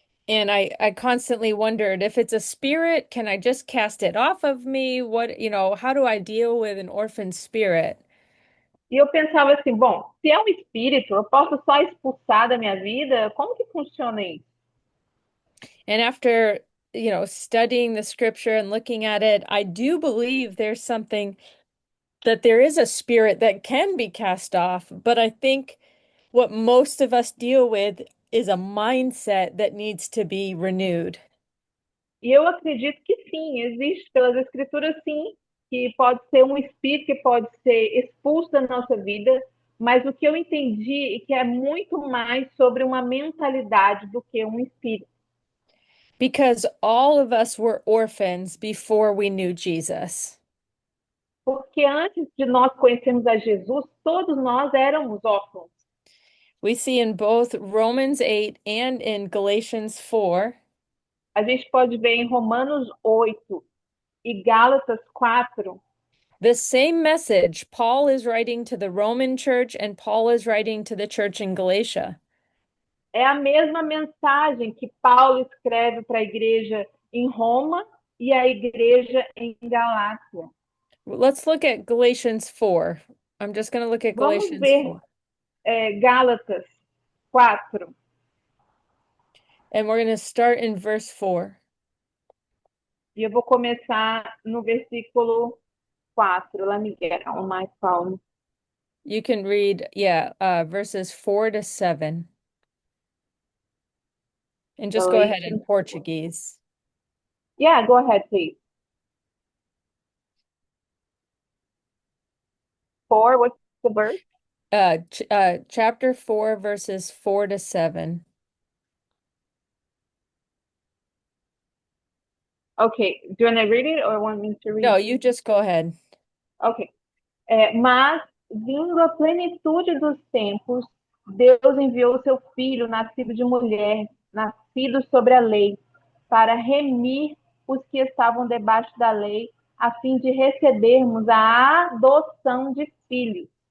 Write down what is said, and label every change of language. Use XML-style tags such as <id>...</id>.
<en>And I constantly wondered if it's a spirit, can I just cast it off of me? How do I deal with an orphan spirit?</en> <pt>E eu pensava assim, bom, se é um espírito, eu posso só expulsar da minha vida? Como que funciona isso?</pt> <en>And after, studying the scripture and looking at it, I do believe there's something that there is a spirit that can be cast off, but I think what most of us deal with is a mindset that needs to be renewed.</en> <pt>E eu acredito que sim, existe pelas escrituras sim, que pode ser um espírito que pode ser expulso da nossa vida, mas o que eu entendi é que é muito mais sobre uma mentalidade do que um espírito.</pt> <en>Because all of us were orphans before we knew Jesus.</en> <pt>Porque antes de nós conhecermos a Jesus, todos nós éramos órfãos.</pt> <en>We see in both Romans 8 and in Galatians 4</en> <pt>A gente pode ver em Romanos 8 e Gálatas 4</pt> <en>the same message Paul is writing to the Roman church and Paul is writing to the church in Galatia.</en> <pt>é a mesma mensagem que Paulo escreve para a igreja em Roma e a igreja em Galácia.</pt> <en>Let's look at Galatians 4. I'm just going to look at</en> <pt>Vamos</pt> <en>Galatians</en> <pt>ver</pt> <en>4.</en> <pt>Gálatas 4,</pt> <en>And we're going to start in verse 4.</en> <pt>e eu vou começar no versículo 4.</pt> <en>Let me get on my phone. You can read, yeah, verses 4 to 7. And just go ahead in Galatians. Portuguese. Yeah, go ahead, please. 4, what's the verse? Chapter 4, verses 4 to 7. Okay, do you want to read it or want me to read No, it? you just go ahead. Ok.</en> <pt>Mas, vindo a plenitude dos tempos, Deus enviou seu filho, nascido de mulher, nascido sobre a lei, para remir os que estavam debaixo da lei, a fim de recebermos a adoção de filhos.</pt>